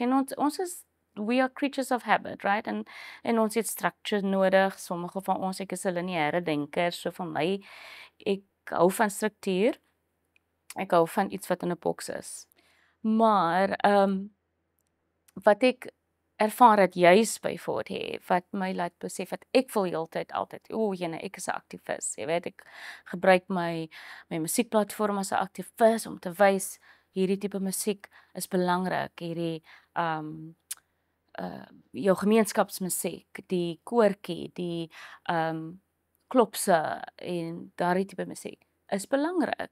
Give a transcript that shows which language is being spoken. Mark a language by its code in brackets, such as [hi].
[af] En ons is, [en] we are creatures of habit, right? [af] En ons het structure nodig. Sommige van ons, ek is 'n lineêre denker, so vir my, ek hou van struktuur. Ek hou van iets wat in 'n boks is. Maar wat ek ervaar dit juis by Fort Hare, wat my laat besef dat ek voel heeltyd altyd, jene, ek is 'n aktivis, jy weet, ek gebruik my musiekplatform as 'n aktivis om te wys hierdie tipe musiek is belangrik, hierdie jou gemeenskapsmusiek, die koortjie, die klopse en daardie tipe musiek is belangrik.